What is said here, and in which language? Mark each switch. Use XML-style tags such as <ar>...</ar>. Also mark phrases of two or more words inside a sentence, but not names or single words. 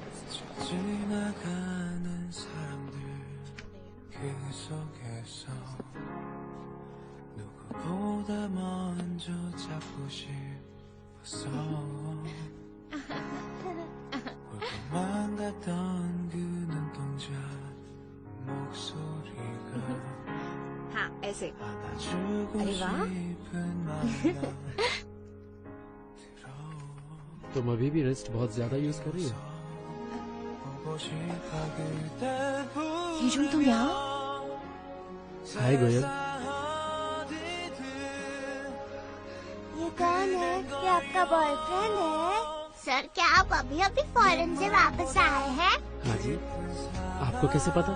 <ko>지나가는 사람들 그 속에서 누구보다 먼저 잡고 싶었어 볼것만 같던 그 눈동자 목소리가</ko> <hi>हाँ ऐसे</hi> <ko>안아주고</ko> <hi>अरे वाह।</hi> <ko>싶은 마음</ko> <hi>तुम अभी भी रेस्ट बहुत ज्यादा यूज कर रही हो।</hi> <ko>보고 싶어 그대</ko> <hi>हिजुम तुम यहाँ? हाय गोयल। ये कौन है? ये आपका बॉयफ्रेंड है? सर क्या आप अभी अभी फॉरेन से वापस आए हैं? हाँ जी। आपको कैसे पता?</hi>